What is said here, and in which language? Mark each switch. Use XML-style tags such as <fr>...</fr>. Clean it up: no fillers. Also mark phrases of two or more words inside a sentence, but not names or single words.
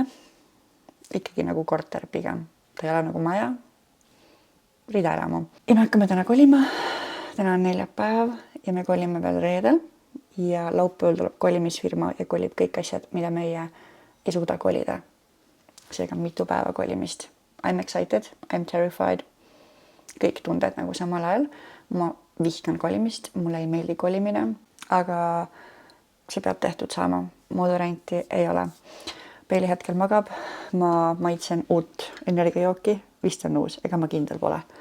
<et>Ikkagi nagu korter pigem. Ta ei ole nagu maja, Rida elamu. Ja me hakkame täna kolima. Täna on neljapäev ja me kolime veel reedel. Ja laupäeval tuleb kolimisfirma ja kolib kõik asjad, mida meie ei suuda kolida. Seega mitu päeva kolimist.</et> <en>I'm excited, I'm terrified.</en> <et>Kõik tunded nagu samal ajal. Ma vihkan kolimist, mulle ei meeldi kolimine, aga see peab tehtud saama. Muud varianti ei ole. Peili hetkel magab, ma maitsen uut energiajooki, vist on uus, ega ma kindel pole.</et>